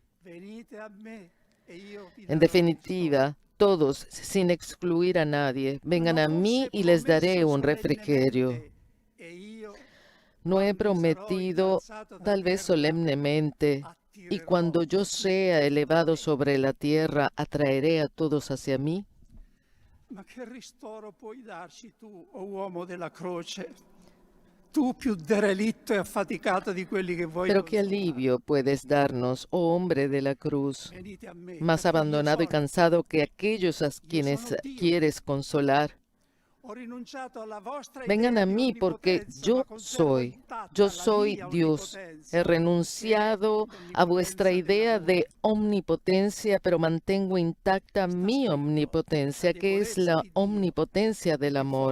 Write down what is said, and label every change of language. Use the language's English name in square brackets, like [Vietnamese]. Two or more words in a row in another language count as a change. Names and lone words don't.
[Spanish] En definitiva, todos, sin excluir a nadie, vengan a mí y les daré un refrigerio. No he prometido, tal vez solemnemente, y cuando yo sea elevado sobre la tierra, atraeré a todos hacia mí. [Italian] Ma che ristoro puoi darci tu, o uomo della croce? Tú più derelitto e affaticato di quelli che vuoi. [Spanish] Pero qué alivio puedes darnos, oh hombre de la cruz, más abandonado y cansado que aquellos a quienes quieres consolar. Vengan a mí porque yo soy Dios. He renunciado a vuestra idea de omnipotencia, pero mantengo intacta mi omnipotencia, que es la omnipotencia del amor.